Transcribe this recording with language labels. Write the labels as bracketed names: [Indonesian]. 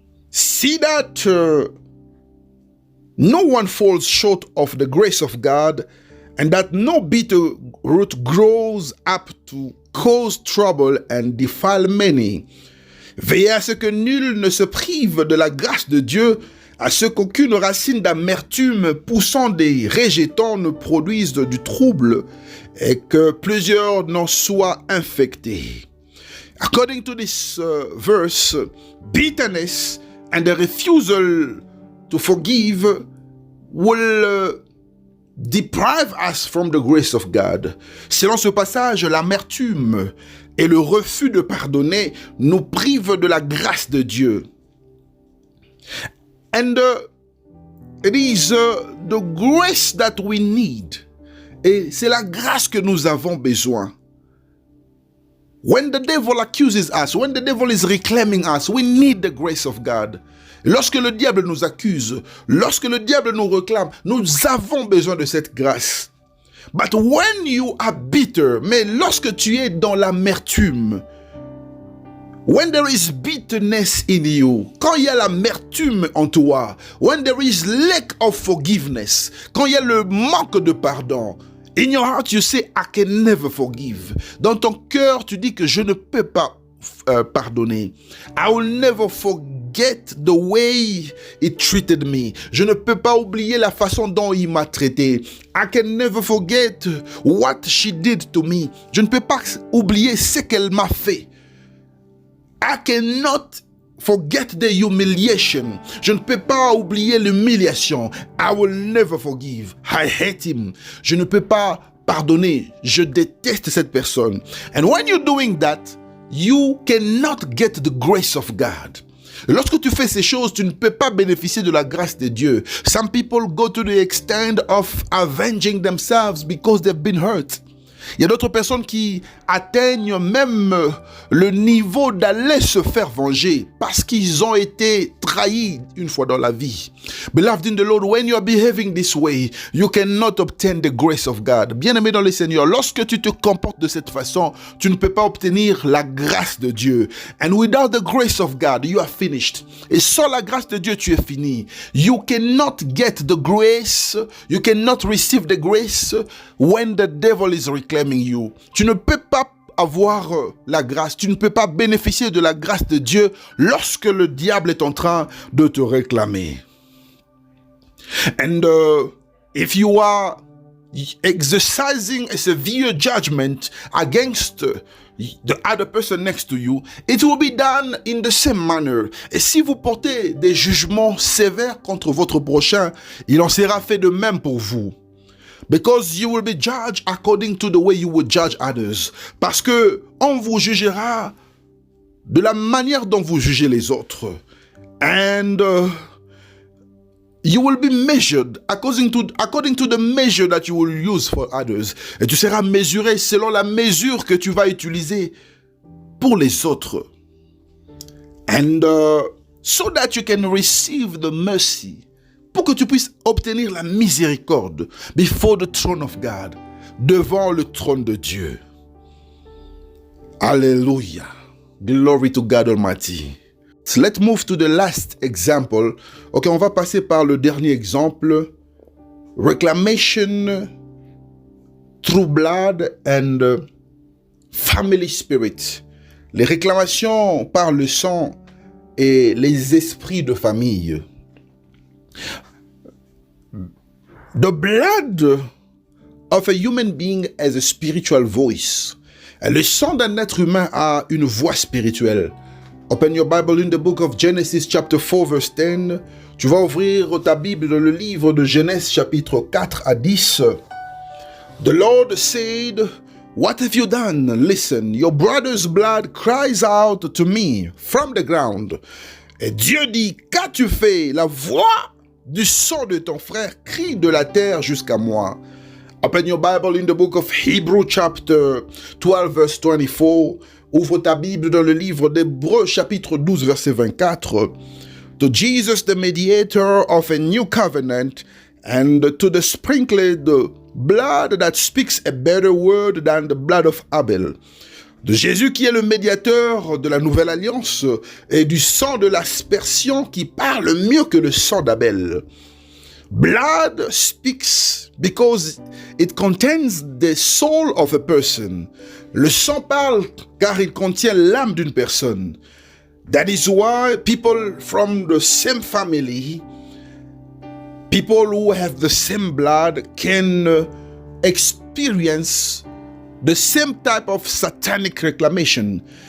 [English] See that no one falls short of the grace of God, and that no bitter root grows up to cause trouble and defile many. [French] Veillez à ce que nul ne se prive de la grâce de Dieu, à ce qu'aucune racine d'amertume poussant des rejetons ne produise du trouble et que plusieurs n'en soient infectés. [English] According to this verse, bitterness and the refusal to forgive will deprive us from the grace of God. [French] Selon ce passage, l'amertume et le refus de pardonner nous privent de la grâce de Dieu. [English] And it is the grace that we need. [French] Et c'est la grâce que nous avons besoin. [English] When the devil accuses us, when the devil is reclaiming us, we need the grace of God. [French] Lorsque le diable nous accuse, lorsque le diable nous réclame, nous avons besoin de cette grâce. [English] But when you are bitter, [French] mais lorsque tu es dans l'amertume, [English] when there is bitterness in you, [French] quand il y a l'amertume en toi, [English] when there is lack of forgiveness, [French] quand il y a le manque de pardon, [English] in your heart you say, I can never forgive. [French] Dans ton cœur, tu dis que je ne peux pas pardonner. [English] I will never forget the way he treated me. [French] Je ne peux pas oublier la façon dont il m'a traité. [English] I can never forget what she did to me. [French] Je ne peux pas oublier ce qu'elle m'a fait. [English] I cannot forget the humiliation. [French] Je ne peux pas oublier l'humiliation. [English] I will never forgive. I hate him. [French] Je ne peux pas pardonner. Je déteste cette personne. [English] And when you're doing that, you cannot get the grace of God. [French] Lorsque tu fais ces choses, tu ne peux pas bénéficier de la grâce de Dieu. [English] Some people go to the extent of avenging themselves because they've been hurt. [French] Il y a d'autres personnes qui atteignent même le niveau d'aller se faire venger parce qu'ils ont été trahis une fois dans la vie. [English] Beloved in the Lord, when you are behaving this way, you cannot obtain the grace of God. [French] Bien-aimé dans le Seigneur, lorsque tu te comportes de cette façon, tu ne peux pas obtenir la grâce de Dieu. [English] And without the grace of God, you are finished. [French] Et sans la grâce de Dieu, tu es fini. [English] You cannot get the grace, you cannot receive the grace when the devil is reclaiming you. [French] Tu ne peux pas avoir la grâce, tu ne peux pas bénéficier de la grâce de Dieu lorsque le diable est en train de te réclamer. [English] And if you are exercising a severe judgment against the other person next to you, it will be done in the same manner. [French] Et si vous portez des jugements sévères contre votre prochain, il en sera fait de même pour vous. [English] Because you will be judged according to the way you would judge others. [French] Parce que on vous jugera de la manière dont vous jugez les autres. [English] And you will be measured according to the measure that you will use for others. [French] Et tu seras mesuré selon la mesure que tu vas utiliser pour les autres. [English] And so that you can receive the mercy, [French] pour que tu puisses obtenir la miséricorde [English] before the throne of God, [French] devant le trône de Dieu. Alléluia. [English] Glory to God Almighty. So let's move to the last example. [French] Ok, on va passer par le dernier exemple. [English] Reclamation through blood and family spirit. [French] Les réclamations par le sang et les esprits de famille. [English] The blood of a human being has a spiritual voice. [French] Le sang d'un être humain a une voix spirituelle. [English] Open your Bible in the book of Genesis chapter 4 verse 10. [French] Tu vas ouvrir ta Bible dans le livre de Genèse chapitre 4 à 10. [English] The Lord said, "What have you done? Listen, your brother's blood cries out to me from the ground." [French] Et Dieu dit, qu'as-tu fait? La voix du sang de ton frère crie de la terre jusqu'à moi. [English] Open your Bible in the book of Hebrew chapter 12 verse 24. [French] Ouvre ta Bible dans le livre d'Hébreux chapitre 12 verset 24. [English] To Jesus the mediator of a new covenant and to the sprinkled blood that speaks a better word than the blood of Abel. [French] De Jésus qui est le médiateur de la nouvelle alliance et du sang de l'aspersion qui parle mieux que le sang d'Abel. [English] Blood speaks because it contains the soul of a person. [French] Le sang parle car il contient l'âme d'une personne. [English] That is why people from the same family, people who have the same blood can experience the same type of satanic reclamation.